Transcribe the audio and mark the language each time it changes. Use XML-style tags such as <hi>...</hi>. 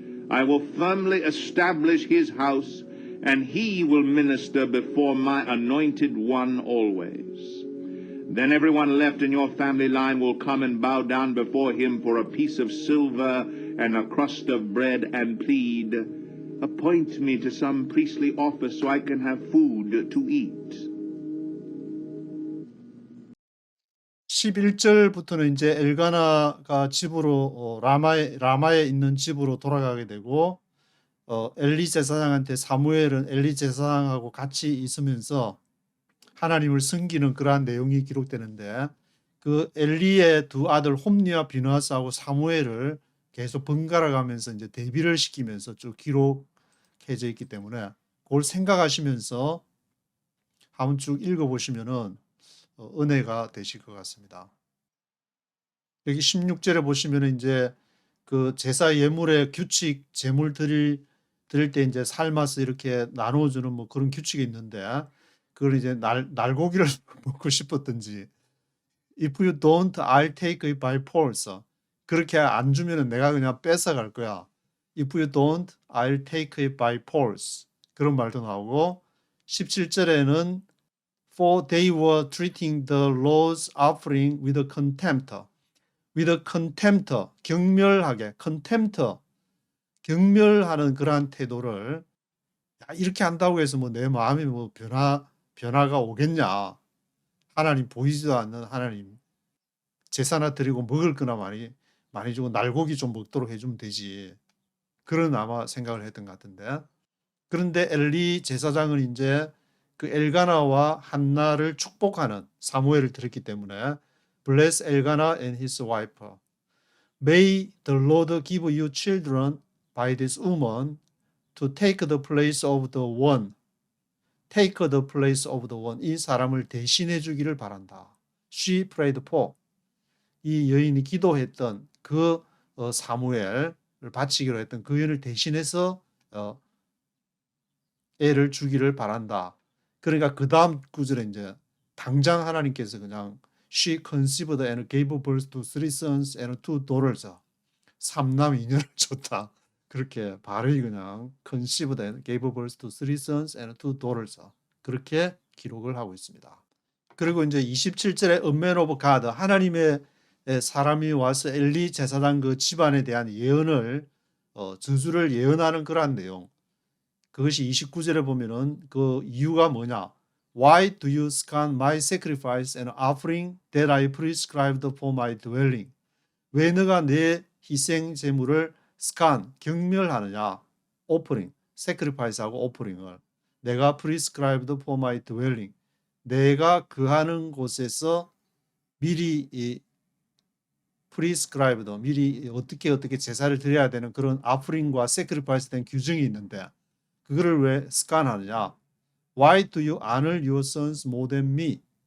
<en>I will firmly establish his house, and he will minister before my anointed one always. Then everyone left in your family line will come and bow down before him for a piece of silver and a crust of bread and plead, appoint me to some priestly office so I can have food to eat.</en> <ko>11절부터는 이제 엘가나가 집으로 라마에 있는 집으로 돌아가게 되고 엘리 제사장한테 사무엘은 엘리 제사장하고 같이 있으면서 하나님을 섬기는 그러한 내용이 기록되는데 그 엘리의 두 아들 홈니와 비느하스하고 사무엘을 계속 번갈아 가면서 이제 대비를 시키면서 쭉 기록해져 있기 때문에 그걸 생각하시면서 한번 쭉 읽어보시면은 은혜가 되실 것 같습니다. 여기 16절에 보시면 이제 그 제사 예물의 규칙, 제물 드릴 때 이제 삶아서 이렇게 나누어주는 뭐 그런 규칙이 있는데 그걸 이제 날고기를 먹고 싶었든지</ko> <en>if you don't, I'll take it by force.</en> <ko>그렇게 안 주면은 내가 그냥 뺏어갈 거야.</ko> <en>If you don't, I'll take it by force.</en> <ko>그런 말도 나오고 17절에는</ko> <en>For they were treating the Lord's offering with a contempt. With a contempt.</en> <ko>경멸하게.</ko> <en>contempt.</en> <ko>경멸하는 그러한 태도를 이렇게 한다고 해서 뭐 내 마음이 뭐 변화가 오겠냐. 하나님 보이지도 않는 하나님. 제사나 드리고 먹을 거나 많이 주고 날고기 좀 먹도록 해주면 되지. 그런 아마 생각을 했던 것 같은데. 그런데 엘리 제사장은 이제 그 엘가나와 한나를 축복하는 사무엘을 들었기 때문에</ko> <en>Bless Elkanah and his wife. May the Lord give you children by this woman to take the place of the one. Take the place of the one.</en> <ko>이 사람을 대신해 주기를 바란다.</ko> <en>She prayed for.</en> <ko>이 여인이 기도했던 그 사무엘을 바치기로 했던 그 여인을 대신해서 애를 주기를 바란다. 그러니까 그 다음 구절에 이제 당장 하나님께서 그냥</ko> <en>She conceived and gave birth to three sons and two daughters.</en> <ko>3남 2녀를 줬다. 그렇게 발음이 그냥</ko> <en>conceived and gave birth to three sons and two daughters.</en> <ko>그렇게 기록을 하고 있습니다. 그리고 이제 27절에</ko> <en>A man of God,</en> <ko>하나님의 사람이 와서 엘리 제사장 그 집안에 대한 예언을 저주를 예언하는 그러한 내용. 그것이 29절에 보면은 그 이유가 뭐냐?</ko> <en>Why do you scorn my sacrifice and offering that I prescribed for my dwelling?</en> <ko>왜 너가 내 희생 제물을 scorn, 경멸하느냐? offering, sacrifice하고 offering을 내가</ko> <en>prescribed for my dwelling,</en> <ko>내가 거하는 곳에서 미리 prescribed, 미리 어떻게 제사를 드려야 되는 그런 offering과 sacrifice 된 규정이 있는데 그거를 왜 스칸하느냐?</ko> <en>Why do you honor your sons more than me?</en>